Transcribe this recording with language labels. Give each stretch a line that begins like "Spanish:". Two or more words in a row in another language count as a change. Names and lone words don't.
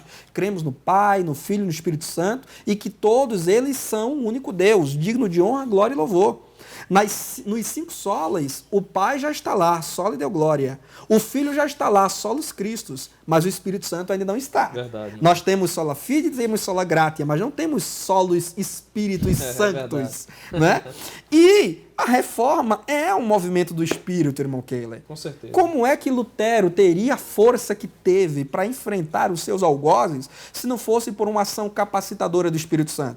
Portuguese: Cremos no Pai, no Filho e no Espírito Santo, e que todos eles são um único Deus, digno de honra, glória e louvor. Nos 5 solas, o Pai já está lá,
Latin: sola Deo glória.
Portuguese: O Filho já está lá,
Latin: solos Christus,
Portuguese: mas o Espírito Santo ainda não está. Verdade. Nós temos
Latin: sola fide
Portuguese: e temos
Latin: sola gratia,
Portuguese: mas não temos
Latin: solos Espíritos Santos.
Portuguese: Né? E a reforma é um movimento do Espírito, irmão Keller. Com certeza. Como é que Lutero teria a força que teve para enfrentar os seus algozes se não fosse por uma ação capacitadora do Espírito Santo?